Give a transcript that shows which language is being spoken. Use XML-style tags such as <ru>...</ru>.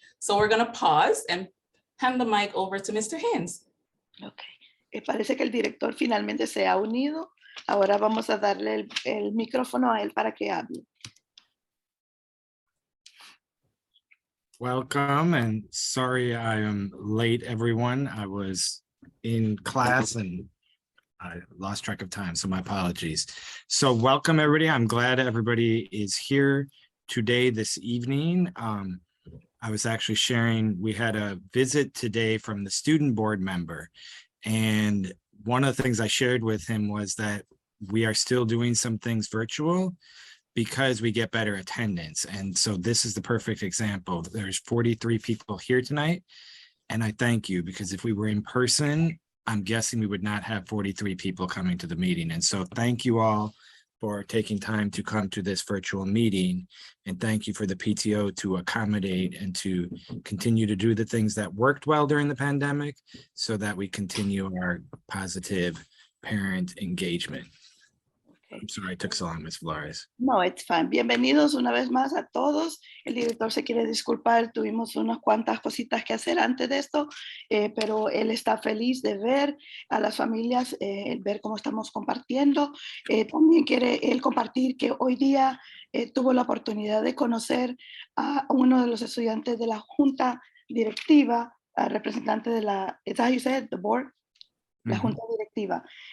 <en>So we're going to pause and hand the mic over to Mr. Haynes. Okay.</en> <es>Parece que el director finalmente se ha unido. Ahora vamos a darle el micrófono a él para que hable.</es> <en>Welcome and sorry I am late, everyone. I was in class and I lost track of time, so my apologies. So welcome everybody. I'm glad everybody is here today, this evening. I was actually sharing, we had a visit today from the student board member. And one of the things I shared with him was that we are still doing some things virtual because we get better attendance. And so this is the perfect example. There's 43 people here tonight. And I thank you because if we were in person, I'm guessing we would not have 43 people coming to the meeting. And so thank you all for taking time to come to this virtual meeting. And thank you for the PTO to accommodate and to continue to do the things that worked well during the pandemic so that we continue our positive parent engagement. I'm sorry it took so long, Ms. Flores. No, it's fine.</en> <es>Bienvenidos una vez más a todos. El director se quiere disculpar. Tuvimos unas cuantas cositas que hacer antes de esto, pero él está feliz de ver a las familias, ver cómo estamos compartiendo. También quiere él compartir que hoy día tuvo la oportunidad de conocer a uno de los estudiantes de la junta directiva, representante de la,</es> <en>is that how you say it? The board,</en> <es>la junta directiva.</es>